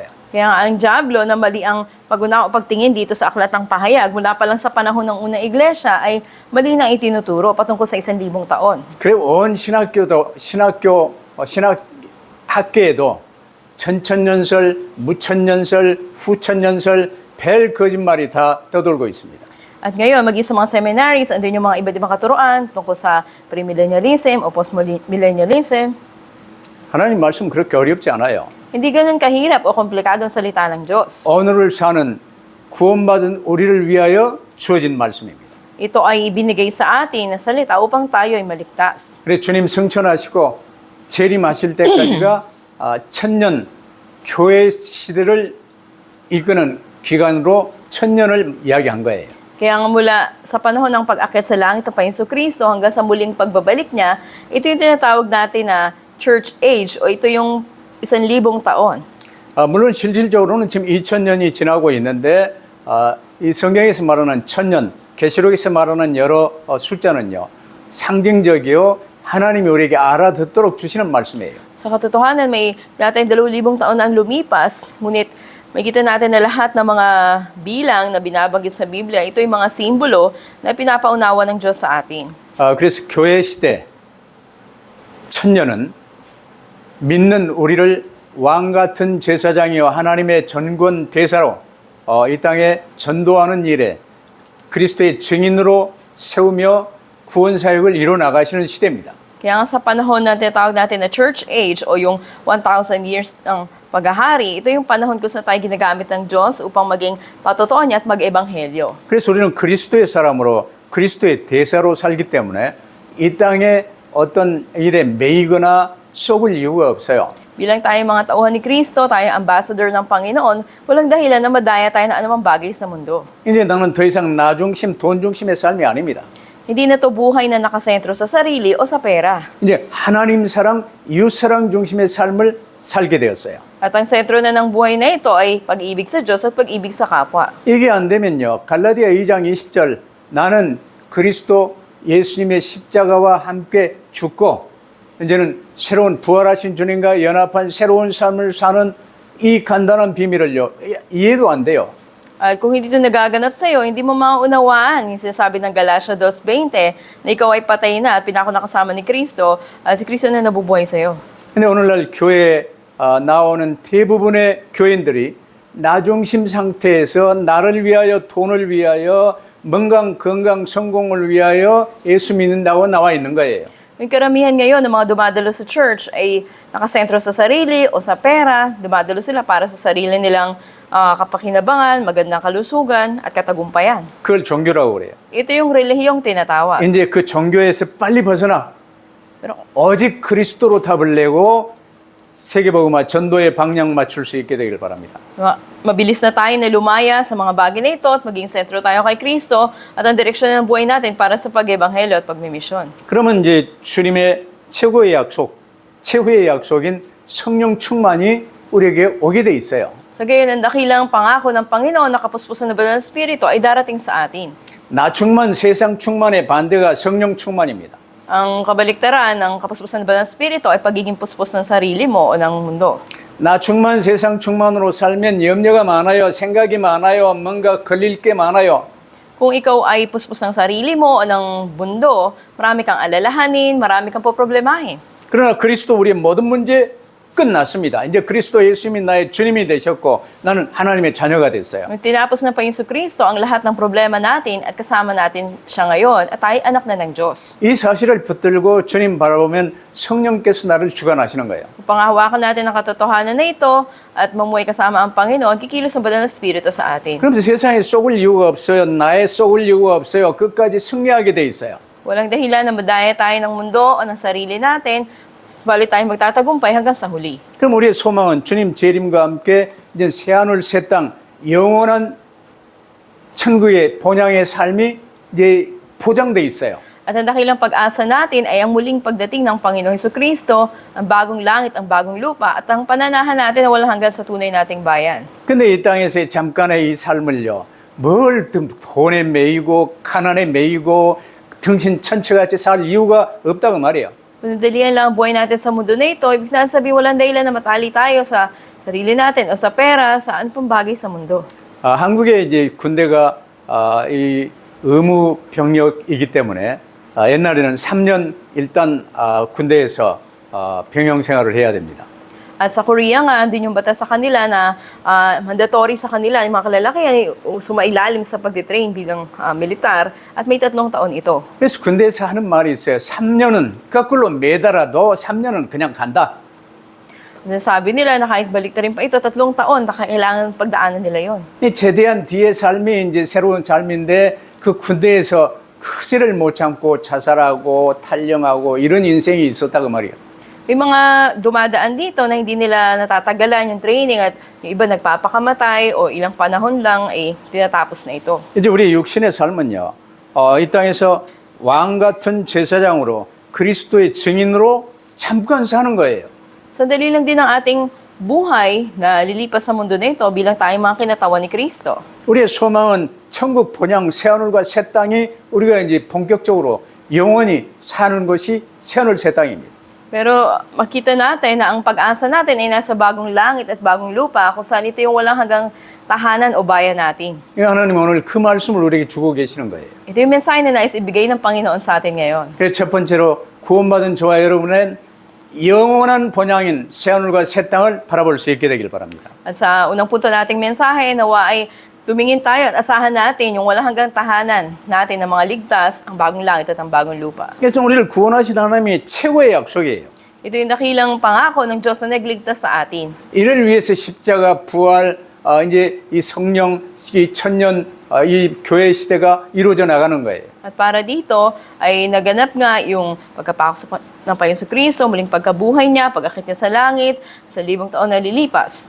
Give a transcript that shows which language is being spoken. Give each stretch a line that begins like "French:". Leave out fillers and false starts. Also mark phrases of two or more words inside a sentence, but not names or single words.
Filipino: Kaya nga ang Diablo na mali ang pag-unawa o pagtingin dito sa aklat ng pahayag mula pa lang sa panahon ng unang iglesia ay mali na itinuturo patungkol sa 1,000 taon.
Korean: 그래 온 신학계에도 천천년설, 무천년설, 후천년설 별 거짓말이 다 떠돌고 있습니다.
Filipino: At ngayon, maging sa mga seminaries, andun yung mga iba't ibang katuruan tungkol sa premillennialism o postmillennialism.
Korean: 하나님 말씀 그렇게 어렵지 않아요.
Filipino: Hindi ganun kahirap o komplikado ang salita ng Diyos.
Korean: 오늘을 사는 구원받은 우리를 위하여 주어진 말씀입니다.
Filipino: Ito ay ibinigay sa atin na salita upang tayo ay maligtas.
Korean: 그래 주님 승천하시고 재림하실 때까지가 천년 교회 시대를 이끄는 기간으로 천년을 이야기한 거예요.
Filipino: Kaya nga mula sa panahon ng pag-akyat sa langit ng Panginoon Kristo hanggang sa muling pagbabalik niya, ito yung tinatawag natin na
English: church age
Filipino: o ito yung 1,000 taon.
Korean: 물론 실질적으로는 지금 2000년이 지나고 있는데 이 성경에서 말하는 천년, 계시록에서 말하는 여러 숫자는요. 상징적이요. 하나님이 우리에게 알아듣도록 주시는 말씀이에요.
Filipino: Sa katotohanan, may natin 2,000 taon na ang lumipas, ngunit makikita natin na lahat ng mga bilang na binabanggit sa Biblia, ito yung mga simbolo na pinapaunawa ng Diyos sa atin.
Korean: 그래서 교회 시대 천년은 믿는 우리를 왕 같은 제사장이요 하나님의 전권 대사로 이 땅에 전도하는 일에 그리스도의 증인으로 세우며 구원 사역을 이뤄 나가시는 시대입니다.
Filipino: Kaya nga sa panahon na tinatawag natin na
English: church age
Filipino: o yung 1,000 years ng paghahari, ito yung panahon kung saan tayo ginagamit ng Diyos upang maging patotoon niya at mag-ebanghelyo.
Korean: 그래서 우리는 그리스도의 사람으로 그리스도의 대사로 살기 때문에 이 땅에 어떤 일에 매이거나 속을 이유가 없어요.
Filipino: Bilang tayo mga tauhan ni Kristo, tayo ambassador ng Panginoon, walang dahilan na madaya tayo na anumang bagay sa mundo.
Korean: 이제 나는 더 이상 나 중심, 돈 중심의 삶이 아닙니다.
Filipino: Hindi na to buhay na nakasentro sa sarili o sa pera.
Korean: 이제 하나님 사랑, 이웃 사랑 중심의 삶을 살게 되었어요.
Filipino: At ang sentro na ng buhay na ito ay pag-ibig sa Diyos at pag-ibig sa kapwa.
Korean: 이게 안 되면요. 갈라디아 2장 20절 나는 그리스도 예수님의 십자가와 함께 죽고 이제는 새로운 부활하신 주님과 연합한 새로운 삶을 사는 이 간단한 비밀을요. 이해도 안 돼요.
Filipino: At kung hindi ito nagaganap sa iyo, hindi mo maunawaan yung sinasabi ng Galatia 2:20 na ikaw ay patay na at pinako nakasama ni Kristo at si Kristo na nabubuhay sa iyo.
Korean: 근데 오늘날 교회에 나오는 대부분의 교인들이 나 중심 상태에서 나를 위하여 돈을 위하여 건강 성공을 위하여 예수 믿는다고 나와 있는 거예요.
Filipino: Yung karamihan ngayon ng mga dumadalo sa church ay nakasentro sa sarili o sa pera. Dumadalo sila para sa sarili nilang kapakinabangan, magandang kalusugan at katagumpayan.
Korean: 그걸 종교라고 그래요.
Filipino: Ito yung relihiyong tinatawag.
Korean: 이제 그 종교에서 빨리 벗어나
Filipino: Pero
Korean: 오직 그리스도로 답을 내고 세계복음화 전도의 방향 맞출 수 있게 되길 바랍니다.
Filipino: mabilis na tayo na lumaya sa mga bagay na ito at maging sentro tayo kay Kristo at ang direksyon ng buhay natin para sa pag-ebanghelyo at pagmimisyon.
Korean: 그러면 이제 주님의 최후의 약속인 성령 충만이 우리에게 오게 돼 있어요.
Filipino: Sa gayon, ang dakilang pangako ng Panginoon na kapuspusan na banal na Espiritu ay darating sa atin.
Korean: 나 충만, 세상 충만의 반대가 성령 충만입니다.
Filipino: Ang kabaliktaran ng kapuspusan ba ng Espiritu ay pagiging puspos ng sarili mo o ng mundo.
Korean: 나 충만 세상 충만으로 살면 염려가 많아요. 생각이 많아요. 뭔가 걸릴 게 많아요.
Filipino: Kung ikaw ay puspos ng sarili mo o ng mundo, marami kang alalahanin, marami kang poproblemahin.
Korean: 그러나 그리스도 우리의 모든 문제 끝났습니다. 이제 그리스도 예수님이 나의 주님이 되셨고 나는 하나님의 자녀가 됐어요.
Filipino: Nung tinapos ng Panginoon Kristo ang lahat ng problema natin at kasama natin siya ngayon at tayo anak na ng Diyos.
Korean: 이 사실을 붙들고 주님 바라보면 성령께서 나를 주관하시는 거예요.
Filipino: Upang hawakan natin ang katotohanan na ito at mamuhay kasama ang Panginoon, kikilos ang banal na Espiritu sa atin.
Korean: 그럼 세상에 속을 이유가 없어요. 나에 속을 이유가 없어요. 끝까지 승리하게 돼 있어요.
Filipino: Walang dahilan na madaya tayo ng mundo o ng sarili natin, balit tayo magtatagumpay hanggang sa huli.
Korean: 그럼 우리의 소망은 주님 재림과 함께 이제 새하늘 새 땅 영원한 천국의 본향의 삶이 이제 보장돼 있어요.
Filipino: At ang dakilang pag-asa natin ay ang muling pagdating ng Panginoong Hesukristo, ang bagong langit, ang bagong lupa, at ang pananahan natin na walang hanggan sa tunay nating bayan.
Korean: 근데 이 땅에서의 잠깐의 이 삶을요, 뭘 돈에 매이고 가난에 매이고 등신 천체같이 살 이유가 없다고 말이에요.
Filipino: Panadalian lang ang buhay natin sa mundo na ito, ibig sabihin walang dahilan na matali tayo sa sarili natin o sa pera, saan pang bagay sa mundo.
Korean: 한국에 이제 군대가 이 의무 병력이기 때문에 옛날에는 3년 일단 군대에서 병영 생활을 해야 됩니다.
Filipino: At sa Korea nga, andun yung batas sa kanila na mandatory sa kanila, yung mga kalalaki ay sumailalim sa pagtitrain bilang militar at may 3 taon ito.
Korean: 그래서 군대에서 하는 말이 있어요. 3년은 거꾸로 매달아도 3년은 그냥 간다.
Filipino: Sabi nila na kahit baliktarin pa ito, 3 taon, kailangan pagdaanan nila yon.
Korean: 이 제대한 뒤의 삶이 이제 새로운 삶인데 그 군대에서 크지를 못 참고 자살하고 탈영하고 이런 인생이 있었다고 말이에요.
Filipino: May mga dumadaan dito na hindi nila natatagalan yung training at yung iba nagpapakamatay o ilang panahon lang ay tinatapos na ito.
Korean: 이제 우리 육신의 삶은요, 이 땅에서 왕 같은 제사장으로 그리스도의 증인으로 잠깐 사는 거예요.
Filipino: Sandali lang din ang ating buhay na lilipas sa mundo na ito bilang tayong mga kinatawan ni Kristo.
Korean: 우리의 소망은 천국 본향 새하늘과 새 땅이 우리가 이제 본격적으로 영원히 사는 것이 새하늘 새 땅입니다.
Filipino: Pero makita natin na ang pag-asa natin ay nasa bagong langit at bagong lupa kung saan ito yung walang hanggang tahanan o bayan natin.
Korean: 하나님 오늘 그 말씀을 우리에게 주고 계시는 거예요.
Filipino: Ito yung mensahe na nais ibigay ng Panginoon sa atin ngayon.
Korean: 그래서 첫 번째로 구원받은 저와 여러분은 영원한 본향인 새하늘과 새 땅을 바라볼 수 있게 되길 바랍니다.
Filipino: At sa unang punto nating mensahe, nawa ay tumingin tayo at asahan natin yung walang hanggang tahanan natin ng mga ligtas, ang bagong langit at ang bagong lupa.
Korean: 그래서 우리를 구원하신 하나님이 최고의 약속이에요.
Filipino: Ito yung dakilang pangako ng Diyos na nagligtas sa atin.
Korean: 이를 위해서 십자가 부활 이제 이 성령 이 천년 이 교회 시대가 이루어져 나가는 거예요.
Filipino: At para dito ay naganap nga yung pagkapako ng Panginoon Kristo, muling pagkabuhay niya, pag-akit niya sa langit, sa 1,000 taon na lilipas.